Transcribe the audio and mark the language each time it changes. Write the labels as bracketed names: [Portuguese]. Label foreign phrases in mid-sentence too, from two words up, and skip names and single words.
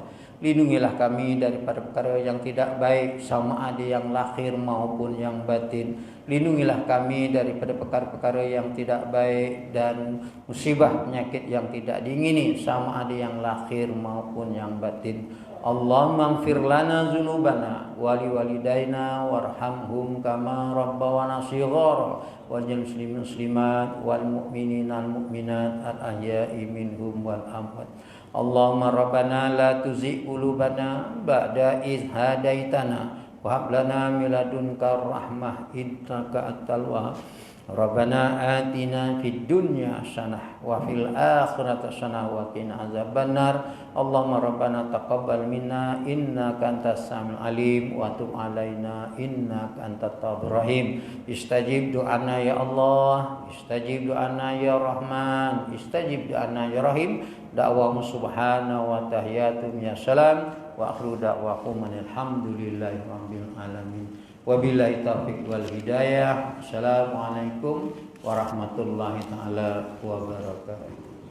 [Malay] Lindungilah kami daripada perkara yang tidak baik, sama ada yang lahir maupun yang batin. Lindungilah kami daripada perkara-perkara yang tidak baik dan musibah penyakit yang tidak diingini, sama ada yang lahir maupun yang batin. [Arabic] اللهم اغفر لنا ذنوبنا ولوالدينا وارحمهم كما ربونا صغارا والمسلمين المسلمات والمؤمنين والمؤمنات الأحياء منهم والأموات. اللهم ربنا لا تزغ قلوبنا بعد إذ هديتنا وهب لنا من لدنك رحمة إنك أنت الوهاب. ربنا آتنا في الدنيا حسنة وفي الآخرة حسنة وقنا عذاب النار. اللهم ربنا تقبل منا إنك أنت السميع العليم وتب علينا إنك أنت التواب الرحيم. استجب دعاءنا يا الله، استجب دعاءنا يا رحمن، استجب دعاءنا يا رحيم. دعواهم سبحانه وتحيتهم يا سلام وآخر دعواكم الحمد لله رب العالمين. وبالله التوفيق والهداية. السلام عليكم ورحمة الله تعالى وبركاته.